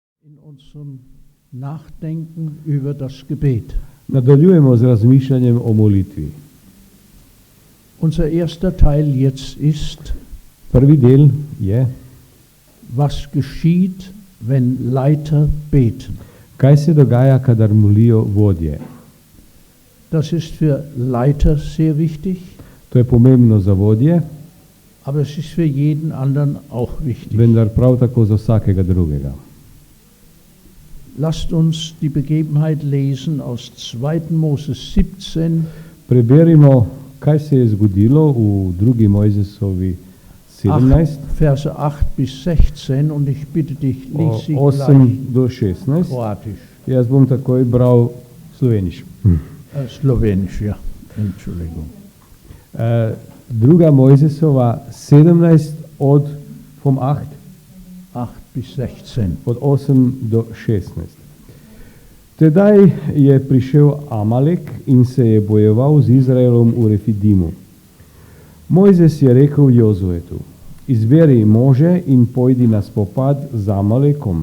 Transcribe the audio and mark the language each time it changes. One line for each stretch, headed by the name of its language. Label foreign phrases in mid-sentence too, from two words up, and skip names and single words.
German: in unserem Nachdenken über das Gebet.
Slovenian: Nadaljujemo z razmišljanjem o molitvi.
German: Unser erster Teil jetzt ist,
Slovenian: Prvi del je,
German: was geschieht, wenn Leiter beten.
Slovenian: kaj se dogaja, kadar molijo vodje.
German: Das ist für Leiter sehr wichtig,
Slovenian: To je pomembno za vodje,
German: aber es ist für jeden anderen auch wichtig.
Slovenian: vendar prav tako za vsakega drugega.
German: Lasst uns die Begebenheit lesen aus 2. Mose 17,
Slovenian: Preberimo, kaj se je zgodilo v 2. Mojzesovi 17,
German: Verse 8 bis 16 und ich bitte dich, lies sie 8 gleich
Slovenian: do 16.
German: kroatisch.
Slovenian: Jaz bom takoj bral sloveniš.
German: Slowenisch, ja, Entschuldigung.
Slovenian: 2. Mojzesova 17 vom 8
German: 8 bis 16.
Slovenian: od 8 do 16. Tedaj je prišel Amalek in se je bojeval z Izraelom v Refidimu. Mojzes je rekel Jozuetu, izberi može in pojdi na spopad z Amalekom.